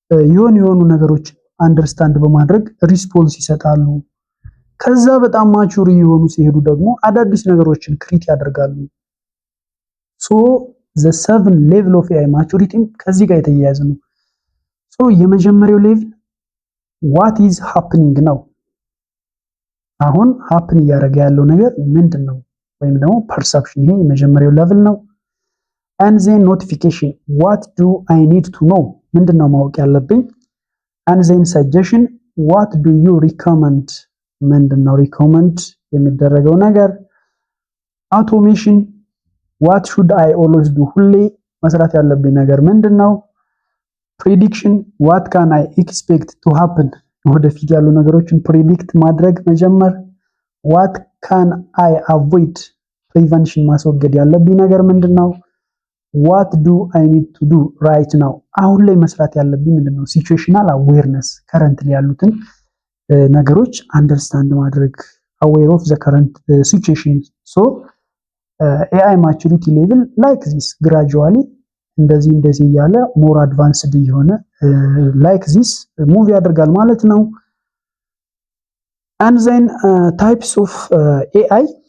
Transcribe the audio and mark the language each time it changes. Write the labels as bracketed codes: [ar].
[am] የሆኑ ነገሮች አንደርስታንድ በማድረግ ሪስፖንስ ይሰጣሉ። ከዛ በጣም ማቹሪ የሆኑ ሲሄዱ ደግሞ አዳዲስ ነገሮችን ክሪት ያደርጋሉ። ሶ ዘ 7 ሌቭል ኦፍ ኤአይ ማቹሪቲ ከዚህ ጋር የተያያዘ ነው። ሶ የመጀመሪያው ሌቭል [en] ዋት ኢዝ ሃፕኒንግ [am] ነው። አሁን ሃፕን እያደረገ ያለው ነገር ምንድን ነው? ወይም ደግሞ ፐርሰፕሽን፣ ይሄ የመጀመሪያው ሌቭል ነው። [en] and then notification what do I need to know፣ [am] ምንድነው ማወቅ ያለብኝ? [en] and then suggestion what do you recommend፣ [am] ምንድነው ሪኮመንድ የሚደረገው ነገር? [en] automation what should I always do፣ [am] ሁሌ መስራት ያለብኝ ነገር ምንድነው? [en] prediction what can I expect to happen፣ [am] ወደፊት ያሉ ነገሮችን ፕሪዲክት ማድረግ መጀመር። [en] what can I avoid፣ [am] ፕሪቨንሽን ማስወገድ ያለብኝ ነገር ምንድነው? [en] what do I need to do right now፣ [am] አሁን ላይ መስራት ያለብኝ ምንድነው? ሲቹዌሽናል አዌርነስ፣ ከረንትሊ ያሉትን ነገሮች አንደርስታንድ ማድረግ፣ [en] aware of the current situation። so AI maturity level like this gradually [am] እንደዚህ እያለ ሞር አድቫንስድ እየሆነ [en] like this [am] ሙቭ ያደርጋል ማለት ነው። [en] and then types of AI